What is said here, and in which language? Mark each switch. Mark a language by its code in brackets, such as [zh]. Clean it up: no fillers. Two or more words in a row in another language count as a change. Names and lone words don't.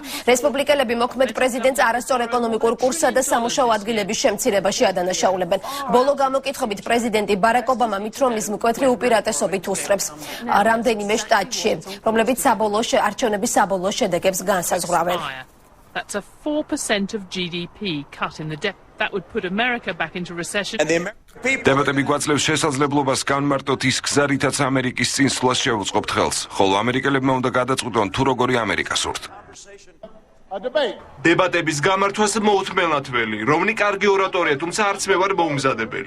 [ka] რესპუბლიკელები მოქმედ პრეზიდენტს არასწორ ეკონომიკურ კურსსა და სამუშაო ადგილების შემცირებაში ადანაშაულებენ. ბოლო გამოკითხვებით პრეზიდენტი ბარაკ ობამა მით რომნის მკვეთრი უპირატესობით უსწრებს რამდენიმე შტატში, რომლებიც არჩევნების საბოლოო შედეგებს განსაზღვრავენ. [en] That's a 4% of GDP cut in the debt. That would put America back into recession. [ka] დებატები გვაძლევს შესაძლებლობას განმარტოთ ის გზა, რითაც ამერიკის წინსვლას შევუწყობთ ხელს, ხოლო ამერიკელებმა უნდა გადაწყვიტონ თუ როგორი ამერიკა სურთ. დებატების გამართვას მოუთმელად ველი, რომნი კარგი ორატორია, თუმცა არც მე ვარ მოუმზადებელი.